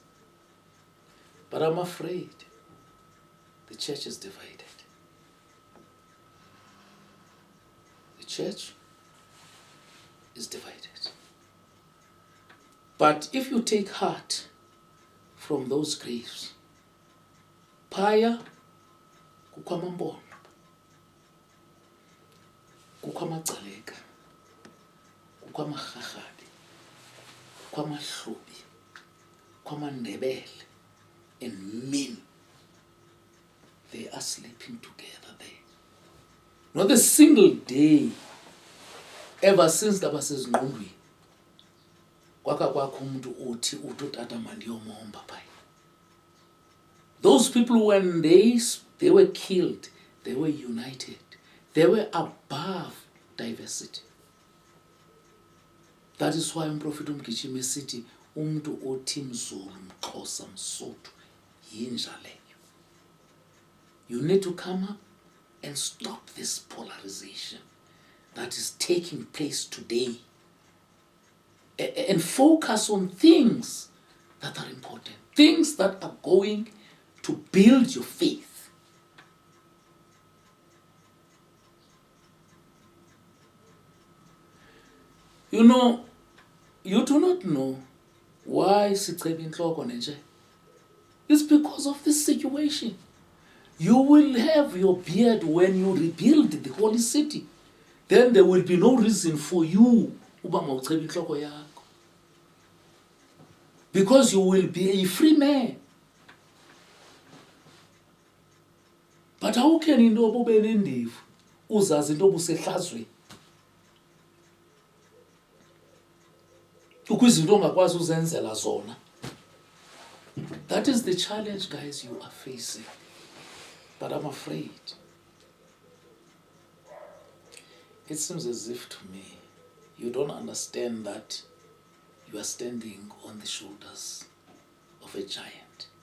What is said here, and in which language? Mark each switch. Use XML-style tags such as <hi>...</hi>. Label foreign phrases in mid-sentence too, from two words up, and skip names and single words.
<en>But I'm afraid the church is divided. The church is divided. But if you take heart from those graves,</en> <xh>phaya kukwamambono, kukwamagcaleka, kukwamagagadi, kukwamahlubi, kukwamandebele,</xh> <en>and men, they are sleeping together there. Not a single day ever since there was Ngxingweni</en> <xh>kwakho umuntu uthi utata mandiyomomba phaya.</xh> <en>Those people, when they were killed, they were united. They were above diversity. That is why</en> <xh>Prophet Umgijimi sithi umuntu othi mZulu, mXhosa, mSotho yinja leyo.</xh> <en>You need to come up and stop this polarization that is taking place today and focus on things that are important, things that are going to build your faith. You know, you do not know why</en> <xh>sicheba inhloko nje.</xh> <en>It's because of this situation. You will have your beard when you rebuild the holy city. Then there will be no reason for you</en> <xh>uba mawuchebe inhloko yakho.</xh> <en>Because you will be a free man. But how can</en> <xh>into obube nendivu uzazi into obusehlazweni? Ukwizinto ongakwazi uzenzela zona.</xh> <en>That is the challenge, guys, you are facing. But I'm afraid. It seems as if to me, you don't understand that you are standing on the shoulders of a giant.</en>